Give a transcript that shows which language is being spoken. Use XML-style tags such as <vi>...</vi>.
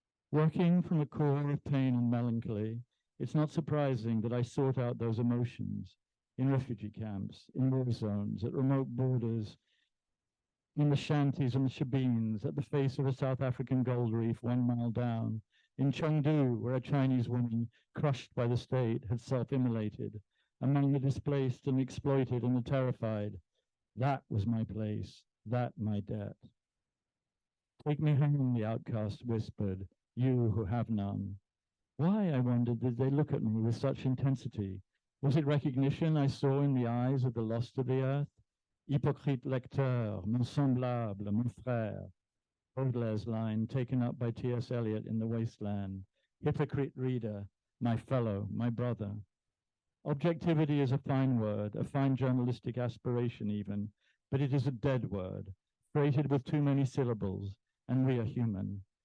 <en>Working from a core of pain and melancholy, it's not surprising that I sought out those emotions in refugee camps, in war zones, at remote borders, in the shanties and the shebeens, at the face of a South African gold reef 1 mile down, in Chengdu, where a Chinese woman crushed by the state had self-immolated, among the displaced and exploited and the terrified. That was my place, that my debt. Take me home, the outcast whispered, you who have none. Why, I wondered, did they look at me with such intensity? Was it recognition I saw in the eyes of the lost of the earth?</en> <fr>Hypocrite lecteur, mon semblable, mon frère.</fr> <en>Baudelaire's line taken up by T.S. Eliot in The Wasteland. Hypocrite reader, my fellow, my brother. Objectivity is a fine word, a fine journalistic aspiration even, but it is a dead word, freighted with too many syllables, and we are human.</en>